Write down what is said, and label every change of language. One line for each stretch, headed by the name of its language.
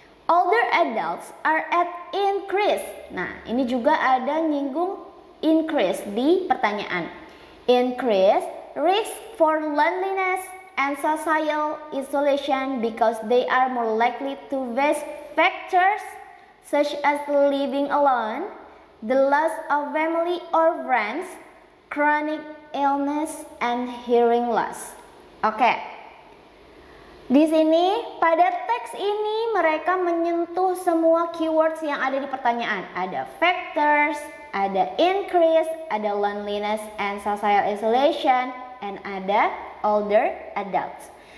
English: Older adults are at increase.
Indonesian: Nah, ini juga ada nyinggung increase di pertanyaan.
English: Increase risk for loneliness and social isolation because they are more likely to face factors such as living alone, the loss of family or friends, chronic illness, and hearing loss. Oke.
Indonesian: Di sini pada teks ini mereka menyentuh semua keywords yang ada di pertanyaan.
English: Ada factors, ada increase, ada loneliness and social isolation, and ada older adults.